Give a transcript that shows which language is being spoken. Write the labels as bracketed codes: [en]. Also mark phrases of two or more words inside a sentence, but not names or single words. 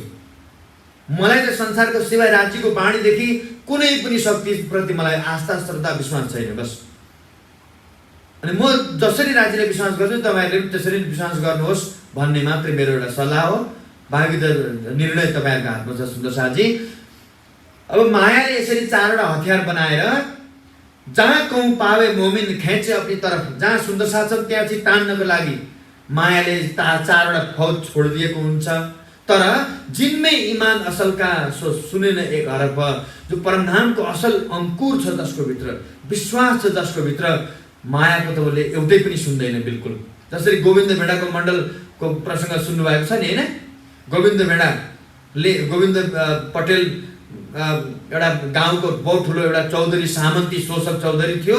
[ne] मलाई त संसारको सिवाय राज्यको वाणीदेखि कुनै पनि शक्तिप्रति मलाई आस्था, श्रद्धा, विश्वास छैन, बस। अनि म जसरी राज्यले विश्वास गर्छु तपाईँहरूले पनि त्यसरी विश्वास गर्नुहोस् भन्ने मात्रै मेरो एउटा सल्लाह हो। बाँकी त निर्णय तपाईँहरूको हातमा छ सुन्दर साथजी। अब मायाले यसरी चारवटा हतियार बनाएर [hi] जहाँ कहूँ पावे मोमिन खेचे अपनी तरफ, [ne] जहाँ सुन्दर साथ छ त्यहाँ चाहिँ तान्नको लागि मायाले चारवटा फौज छोडिदिएको हुन्छ। तर [hi] जिनमें ईमान असल का सो सुने न एक हरफ, [ne] जो परमधामको असल अंकुर छ जसको भित्र, विश्वास छ जसको भित्र, मायाको त उसले एउटै पनि सुन्दैन बिल्कुल। जसरी गोविन्द भेडाको मण्डलको प्रसङ्ग सुन्नुभएको छ नि होइन। गोविन्द पटेल एउटा गाउँको बहुत ठुलो एउटा चौधरी, सामन्ती शोषक चौधरी थियो।